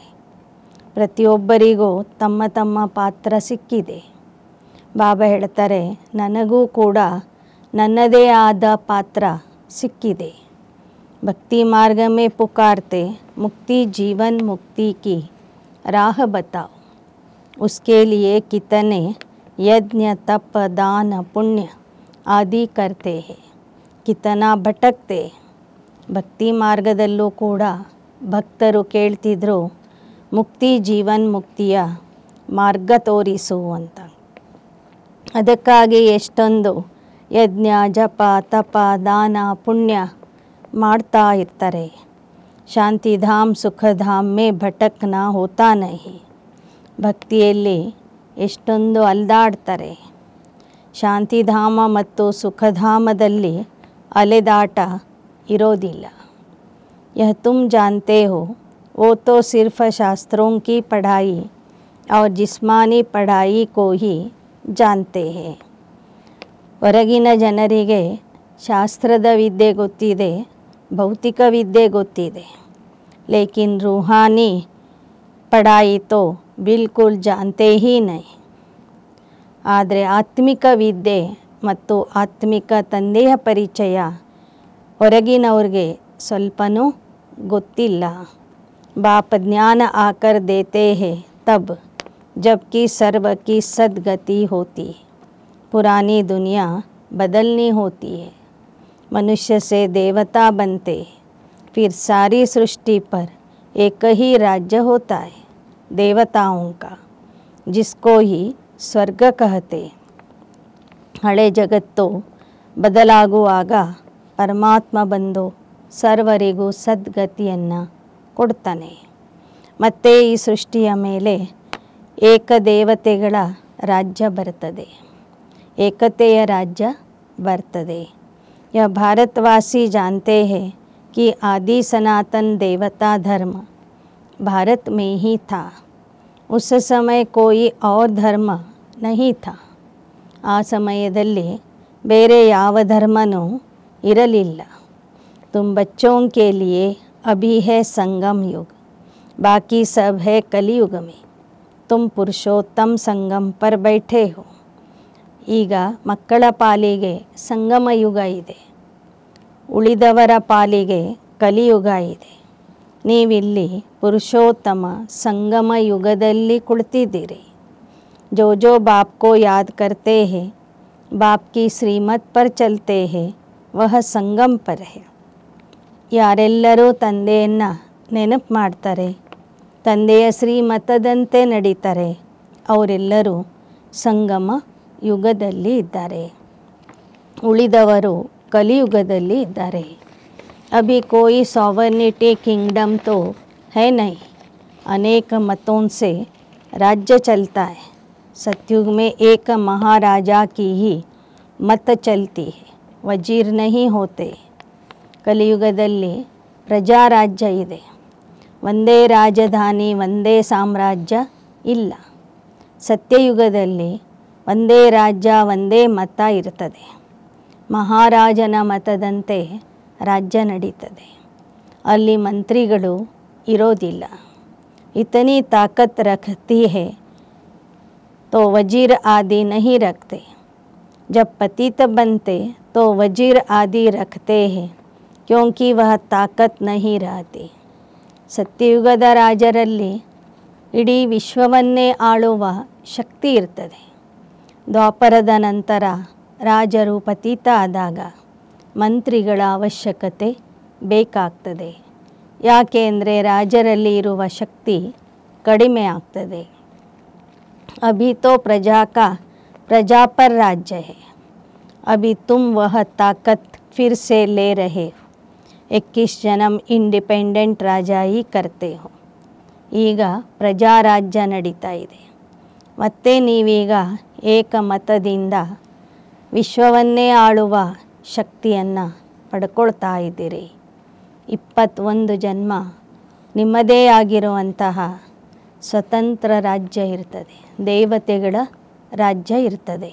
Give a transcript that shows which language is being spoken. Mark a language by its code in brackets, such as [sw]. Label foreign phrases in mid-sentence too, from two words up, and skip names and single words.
[kn] ಪ್ರತಿಯೊಬ್ಬರಿಗೂ ತಮ್ಮ ತಮ್ಮ ಪಾತ್ರ ಸಿಕ್ಕಿದೆ. ಬಾಬಾ ಹೇಳ್ತಾರೆ, ನನಗೂ ಕೂಡ ನನ್ನದೇ ಆದ ಪಾತ್ರ ಸಿಕ್ಕಿದೆ. [hi] भक्ति मार्ग में पुकारते मुक्ति जीवन मुक्ति की राह बताओ. उसके लिए कितने यज्ञ तप दान पुण्य आदि करते हैं, कितना भटकते. [kn] ಭಕ್ತಿ ಮಾರ್ಗದಲ್ಲೂ ಕೂಡ ಭಕ್ತರು ಕೇಳ್ತಿದ್ರು, ಮುಕ್ತಿ ಜೀವನ್ ಮುಕ್ತಿಯ ಮಾರ್ಗ ತೋರಿಸು ಅಂತ. ಅದಕ್ಕಾಗಿ ಎಷ್ಟೊಂದು ಯಜ್ಞ ಜಪ ತಪ ದಾನ ಪುಣ್ಯ ಮಾಡ್ತಾ ಇರ್ತಾರೆ. [hi] शांतिधाम सुखधाम में भटकना होता नहीं. [kn] ಭಕ್ತಿಯಲ್ಲಿ ಎಷ್ಟೊಂದು ಅಲ್ದಾಡ್ತಾರೆ. ಶಾಂತಿಧಾಮ ಮತ್ತು ಸುಖಧಾಮದಲ್ಲಿ ಅಲೆದಾಟ ಇರೋದಿಲ್ಲ. [hi] यह तुम जानते हो वो तो सिर्फ शास्त्रों की पढ़ाई और जिस्मानी पढ़ाई को ही जानते हैं. [kn] ಹೊರಗಿನ ಜನರಿಗೆ ಶಾಸ್ತ್ರದ ವಿದ್ಯೆ ಗೊತ್ತಿದೆ, ಭೌತಿಕ ವಿದ್ಯೆ ಗೊತ್ತಿದೆ. [hi] लेकिन रूहानी पढ़ाई तो बिल्कुल जानते ही नहीं. [kn] ಆದರೆ ಆತ್ಮಿಕ ವಿದ್ಯೆ ಮತ್ತು ಆತ್ಮಿಕ ತಂದೆಯ ಪರಿಚಯ ಹೊರಗಿನವ್ರಿಗೆ ಸ್ವಲ್ಪನೂ ಗೊತ್ತಿಲ್ಲ. [hi] बाप ज्ञान आकर देते हैं तब जबकि सर्व की सद्गति होती. पुरानी दुनिया बदलनी होती है. मनुष्य से देवता बनते, फिर सारी सृष्टि पर एक ही राज्य होता है देवताओं का, जिसको ही स्वर्ग कहते. [kn] ಹಳೆ ಜಗತ್ತು ಬದಲಾಗುವಾಗ ಪರಮಾತ್ಮ ಬಂದು ಸರ್ವರಿಗೂ ಸದ್ಗತಿಯನ್ನು ಕೊಡ್ತಾನೆ. ಮತ್ತು ಈ ಸೃಷ್ಟಿಯ ಮೇಲೆ ಏಕದೇವತೆಗಳ ರಾಜ್ಯ ಬರ್ತದೆ, ಏಕತೆಯ ರಾಜ್ಯ ಬರ್ತದೆ. [hi] यह भारतवासी जानते हैं कि आदि सनातन देवता धर्म भारत में ही था. उस समय कोई और धर्म नहीं था. [kn] ಆ ಸಮಯದಲ್ಲಿ ಬೇರೆ ಯಾವ ಧರ್ಮನೂ ಇರಲಿಲ್ಲ. [hi] तुम बच्चों के लिए अभी है संगम युग, बाकी सब है कलियुग में. तुम पुरुषोत्तम संगम पर बैठे हो. [kn] ಈಗ ಮಕ್ಕಳ ಪಾಲಿಗೆ ಸಂಗಮ ಯುಗ ಇದೆ, ಉಳಿದವರ ಪಾಲಿಗೆ ಕಲಿಯುಗ ಇದೆ. ನೀವಿಲ್ಲಿ ಪುರುಷೋತ್ತಮ ಸಂಗಮ ಯುಗದಲ್ಲಿ ಕುಳಿತಿದ್ದೀರಿ. [hi] जो जो बाप को याद करते हैं, बाप की श्रीमत पर चलते हैं, वह संगम पर है. [kn] ಯಾರೆಲ್ಲರೂ ತಂದೆಯನ್ನು ನೆನಪು ಮಾಡ್ತಾರೆ, ತಂದೆಯ ಶ್ರೀಮತದಂತೆ ನಡೀತಾರೆ, ಅವರೆಲ್ಲರೂ ಸಂಗಮ ಯುಗದಲ್ಲಿ ಇದ್ದಾರೆ. ಉಳಿದವರು ಕಲಿಯುಗದಲ್ಲಿ ಇದ್ದಾರೆ. [hi] अभी कोई [en] sovereignty kingdom [hi] तो है नहीं. अनेक मतों से राज्य चलता है. सतयुग में एक महाराजा की ही मत चलती है, वजीर नहीं होते. [kn] ಕಲಿಯುಗದಲ್ಲಿ ಪ್ರಜಾರಾಜ್ಯ ಇದೆ, ಒಂದೇ ರಾಜಧಾನಿ ಒಂದೇ ಸಾಮ್ರಾಜ್ಯ ಇಲ್ಲ. ಸತ್ಯಯುಗದಲ್ಲಿ ಒಂದೇ ರಾಜ್ಯ ಒಂದೇ ಮತ ಇರ್ತದೆ. ಮಹಾರಾಜನ ಮತದಂತೆ ರಾಜ್ಯ ನಡೀತದೆ. ಅಲ್ಲಿ ಮಂತ್ರಿಗಳು ಇರೋದಿಲ್ಲ. [hi] इतनी ताकत रखती है तो वजीर आदि नहीं रखते. जब पतित बनते तो वजीर आदि रखते हैं, क्योंकि वह ताकत नहीं रहती. [kn] ಸತ್ಯಯುಗದ ರಾಜರಲ್ಲಿ ಇಡೀ ವಿಶ್ವವನ್ನೇ ಆಳುವ ಶಕ್ತಿ ಇರ್ತದೆ. ದ್ವಾಪರದ ನಂತರ ರಾಜರು ಪತಿತ ಆದಾಗ ಮಂತ್ರಿಗಳ ಅವಶ್ಯಕತೆ ಬೇಕಾಗ್ತದೆ. ಯಾಕೆ ಅಂದರೆ ರಾಜರಲ್ಲಿ ಇರುವ ಶಕ್ತಿ ಕಡಿಮೆ ಆಗ್ತದೆ. [hi] अभी तो प्रजा का प्रजा पर राज्य है. अभी तुम वह ताकत फिर से ले रहे हो. 21 जन्म इंडिपेंडेंट राजा ही करते हो. [kn] ಈಗ ಪ್ರಜಾರಾಜ್ಯ ನಡೀತಾ ಇದೆ. ಮತ್ತೆ ನೀವೀಗ ಏಕಮತದಿಂದ ವಿಶ್ವವನ್ನೇ ಆಳುವ ಶಕ್ತಿಯನ್ನು ಪಡ್ಕೊಳ್ತಾ ಇದ್ದೀರಿ. 21 ಜನ್ಮ ನಿಮ್ಮದೇ ಆಗಿರುವಂತಹ ಸ್ವತಂತ್ರ ರಾಜ್ಯ ಇರ್ತದೆ, ದೇವತೆಗಳ ರಾಜ್ಯ ಇರ್ತದೆ.